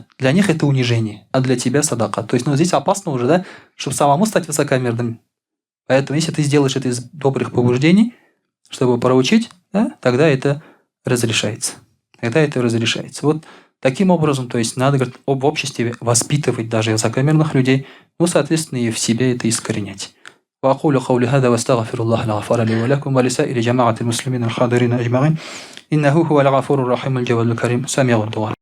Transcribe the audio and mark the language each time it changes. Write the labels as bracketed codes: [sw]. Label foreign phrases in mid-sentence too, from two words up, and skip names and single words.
[ru] Для них это унижение, а для тебя садака. То есть, здесь опасно уже, да, чтобы самому стать высокомерным. Поэтому, если ты сделаешь это из добрых побуждений, чтобы проучить, да, тогда это разрешается. Вот таким образом, то есть надо, говорит, в обществе воспитывать даже высокомерных людей, соответственно, и в себе это искоренять. [ar] وأقول قولي هذا واستغفر الله الغفار لي ولكم ولسائر جماعة المسلمين الحاضرين أجمعين إنه هو الغفور الرحيم الجواد الكريم سميع الدعاء.